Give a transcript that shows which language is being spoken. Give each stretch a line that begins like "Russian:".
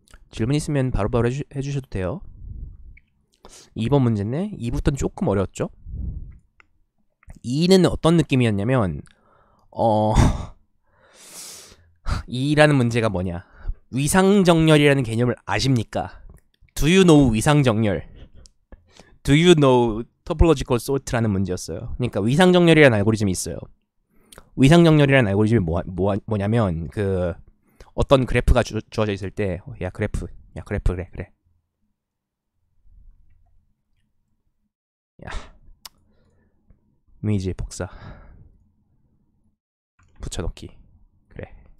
Korean: 질문 있으면 바로바로 해주셔도 돼요. 2번 문제인데 2부터는 조금 어려웠죠. 2는 어떤 느낌이었냐면 2라는 문제가 뭐냐, 위상정렬이라는 개념을 아십니까?
English: Do you know 위상정렬? Do you know topological sort라는
Korean: 문제였어요. 그러니까 위상정렬이라는 알고리즘이 있어요. 위상정렬이라는 알고리즘이 뭐냐면 그 어떤 그래프가 주어져 있을 때, 야 그래프 그래 야 이미지 복사 붙여넣기, 그래.